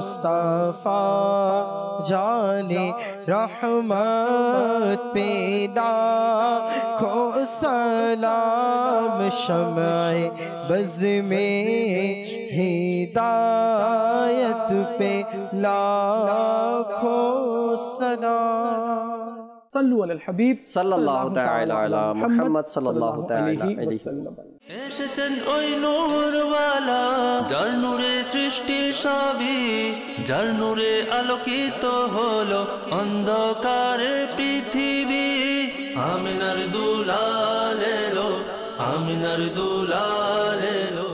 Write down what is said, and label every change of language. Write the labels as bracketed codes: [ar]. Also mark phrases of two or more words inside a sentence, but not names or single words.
[ur] مصطفیٰ جانے رحمت پہ لاکھوں سلام، شمع بز میں ہدایت پہ لاکھوں سلام۔ [ar] صلو علی الحبیب صلی اللہ تعالی علی محمد صلی اللہ تعالی علیہ وسلم۔ [bn] এসেছেন ওই নূরওয়ালা, যার নূরে সৃষ্টি সবই, যার নূরে আলোকিত হলো অন্ধকারে পৃথিবী। আমিনার দুলাল এলো, আমিনার দুলাল এলো।